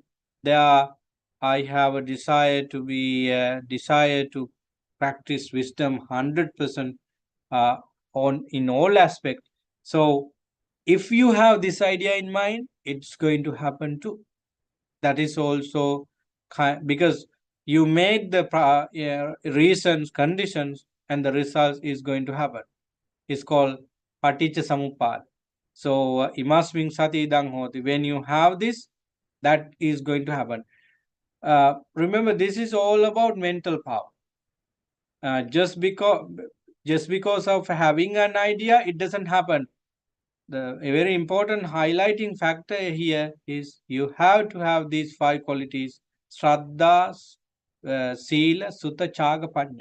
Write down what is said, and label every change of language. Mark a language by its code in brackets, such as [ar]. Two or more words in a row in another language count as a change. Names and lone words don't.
[en] There I have a desire to practice wisdom 100% on in all aspects. So if you have this idea in mind, it's going to happen too. That is also because you make the reasons, conditions, and the result is going to happen. It's called [pi] paticca samuppada. So imasming sati idang hoti. [en] When you have this, that is going to happen. Remember, this is all about mental power. Uh, just because just because of having an idea, it doesn't happen. A very important highlighting factor here is you have to have these five qualities: Shraddha, [pi] Sila, Sutta, Chaga, Panya.